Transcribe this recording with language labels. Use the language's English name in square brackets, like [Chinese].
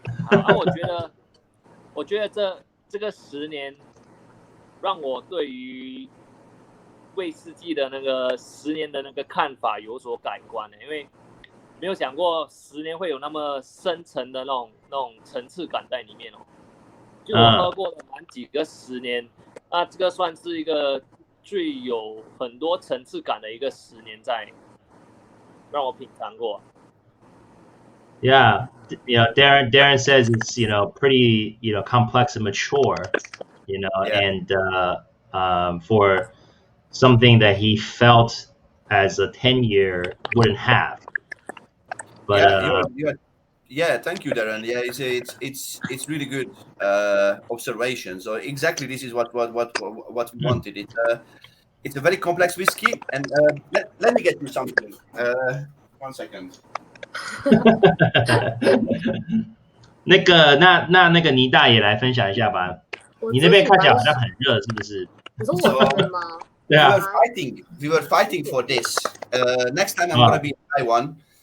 [Chinese] 好，我觉得这个10年，让我对于威士忌的那个10年的那个看法有所改观的，因为没有想过10年会有那么深层的那种层次感在里面哦。就我喝过的蛮几个10年，那这个算是一个最有很多层次感的一个10年在让我品尝过。 [English] Yeah, Darren says it's pretty complex and mature, and for something that he felt as a 10-year wouldn't have. But yeah, thank you, Darren. Yeah, it's really good observation. So exactly this is what we wanted. It's a very complex whiskey, and let me get you something. 1 second. [Chinese] 那个倪大也来分享一下吧。你那边看起来好像很热，是不是？你说我那边吗？对啊。 [English] We were fighting for this. Next time I'm gonna be in Taiwan.